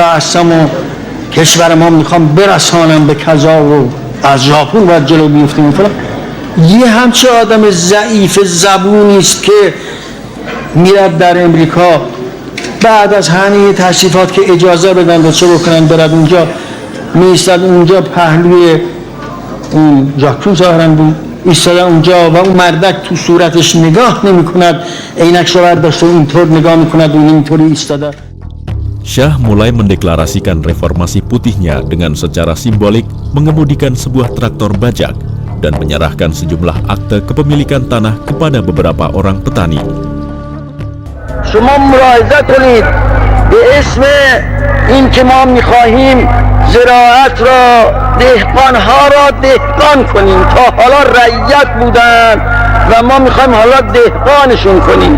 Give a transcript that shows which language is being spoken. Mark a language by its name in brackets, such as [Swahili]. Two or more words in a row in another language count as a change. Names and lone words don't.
[Persian] هستم و کشور ما میخوام برسانم به کذا و از ژاپن باید جلو بیفتیم فلان، یه همچه آدم ضعیف زبونی است که میرد در امریکا بعد از همه تشریفات که اجازه بدن و چه بکنن برد اونجا، میستد اونجا پهلوی اون ژاکوب ظاهرا بود ایستاده اونجا و اون مردک تو صورتش نگاه نمی کند، عینکش رو برداشته اینطور نگاه میکند و اینطوری ایستاده. [Indonesian] Syah mulai mendeklarasikan reformasi putihnya dengan secara simbolik mengemudikan sebuah traktor bajak dan menyerahkan sejumlah akte kepemilikan tanah kepada beberapa orang petani. [Persian] شما ملاحظه کنید به اسم این که ما میخواهیم زراعت را دهقانها را دهقان کنیم، تا حالا رعیت بودن و ما میخوایم حالا دهقانشون کنیم.